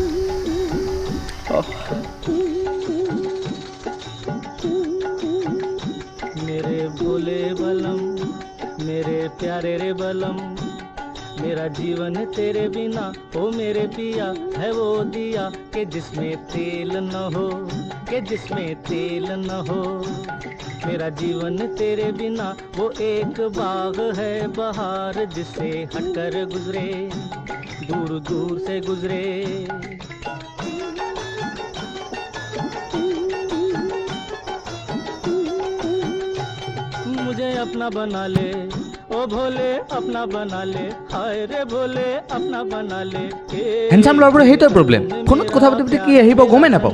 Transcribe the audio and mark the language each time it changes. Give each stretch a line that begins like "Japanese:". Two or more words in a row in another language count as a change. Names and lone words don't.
Hindi: मेरे भोले बलम मेरे प्यारे रे बलम मेरा जीवन तेरे बिना ओ मेरे पिया है वो दिया कि जिसमें तेल न हो कि जिसमें तेल न हो मेरा जीवन तेरे बिना वो एक बाग है बहार जिससे हटकर गुजरे दूर दूर से गुजरे मुझे अपना बना ले ओ भोले अपना बना ले हाय रे भोले अपना बना ले
Assamese: হেণ্ডচাম ল'ৰাবোৰৰ সেইটোৱে প্ৰব্লেম ফোনত কথা পাতি পাতি কি আহিব গমেই নাপাওঁ